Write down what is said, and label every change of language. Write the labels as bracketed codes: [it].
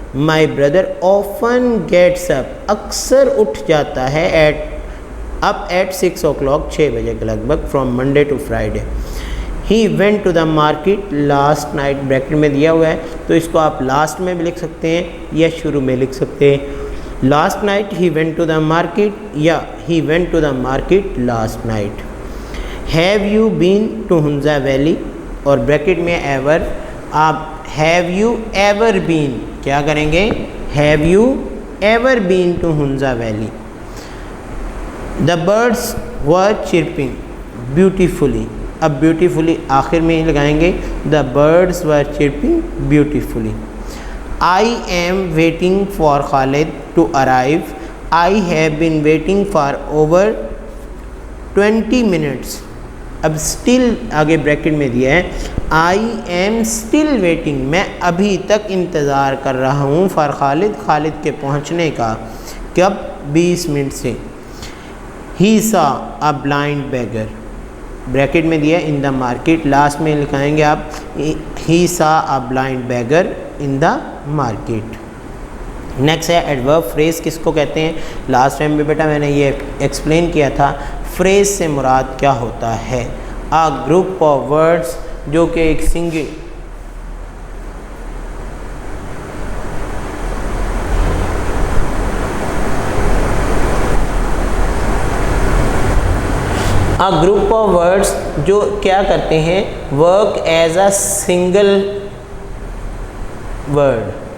[en] my brother often gets up, [ur] اکثر اٹھ جاتا ہے [en] at 6 o'clock [ur] 6 بجے کے لگ بھگ [en] from Monday to Friday. he went to the market last night, [ur] bracket میں دیا ہوا ہے تو اس کو آپ لاسٹ میں بھی لکھ سکتے ہیں یا شروع میں لکھ سکتے ہیں. [en] last night he went to the market یا he went to the market last night. have you been to Hunza Valley, [ur] اور بریکٹ میں ایور آپ [en] have you ever been [ur] کیا کریں گے, [en] have you ever been to Hunza Valley. the birds were chirping beautifully, [ur] اب beautifully آخر میں ہی لگائیں گے. [en] the birds were chirping beautifully. I am waiting for Khalid to arrive. I have been waiting for over 20 minutes. [ur] اب still آگے bracket میں دیا ہے [en] I am still waiting, [ur] میں ابھی تک انتظار کر رہا ہوں [en] for Khalid, [ur] خالد کے پہنچنے کا. کب, 20 منٹ سے. [en] he saw a blind beggar, [ur] bracket میں دیا [en] in the market, [ur] لاسٹ میں لکھائیں گے آپ [en] he saw a blind beggar in the market. [ur] Next ہے ایڈورب فریز, کس کو کہتے ہیں. لاسٹ ٹائم بھی بیٹا میں نے یہ ایکسپلین کیا تھا. فریز سے مراد کیا ہوتا ہے, [en] a group of words [ur] جو کہ ایک سنگل گروپ آف ورڈس جو کیا کرتے ہیں, [en] Work as a single word.